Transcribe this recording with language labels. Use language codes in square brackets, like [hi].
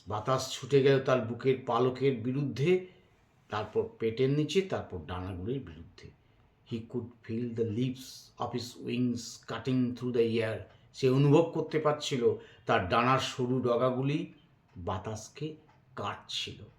[bn] বাতাস ছুটে গেল তার বুকের পালকের বিরুদ্ধে, তারপর পেটের নিচে, তারপর ডানাগুলির বিরুদ্ধে। [en] He could feel the leaves of his wings cutting through the air. [bn] সে অনুভব করতে পারছিল তার ডানার সরু ডগাগুলি বাতাসকে কাটছিল।